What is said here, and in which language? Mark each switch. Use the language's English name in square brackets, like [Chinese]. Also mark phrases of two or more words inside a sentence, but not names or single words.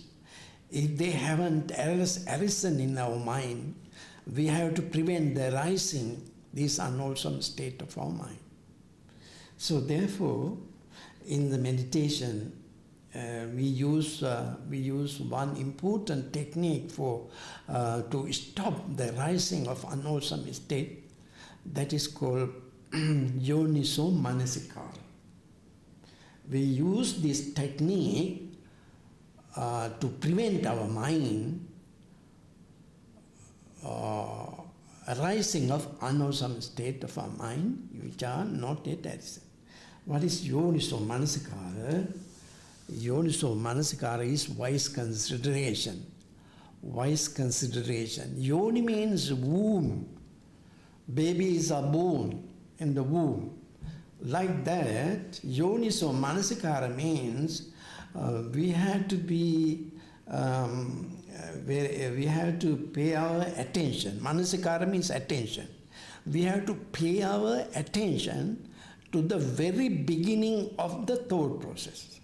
[English] If they haven't arisen in our mind, we have to prevent the rising this unwholesome state of our mind. So therefore, in the meditation, we use one important technique for to stop the rising of unwholesome state, that is called [Pali] yoniso manasikara. [English] We use this technique to prevent our mind rising of unwholesome state of our mind which are not yet arisen. What is [Pali] yoniso manasikara? Yoniso manasikara [English] is wise consideration. Wise consideration. Yoni means womb. Babies are born in the womb. Like that, [Pali] yoniso manasikara [English] means we have to be we have to pay our attention. Manasikara means attention. We have to pay our attention to the very beginning of the thought process.